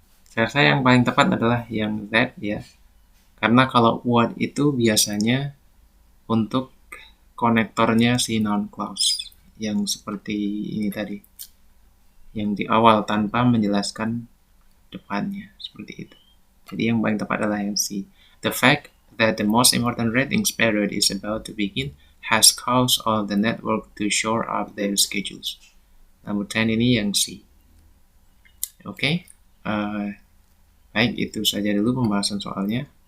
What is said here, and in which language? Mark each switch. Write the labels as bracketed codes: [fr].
[id] Saya rasa yang paling tepat adalah yang that ya. Karena kalau what itu biasanya untuk konektornya si noun clause. Yang seperti ini tadi. Yang di awal tanpa menjelaskan depannya. Seperti itu. Jadi yang paling tepat adalah yang C. [en] The fact that the most important ratings period is about to begin has caused all the network to shore up their schedules. [id] Nomor 10 ini yang C. Oke. Baik, itu saja dulu pembahasan soalnya.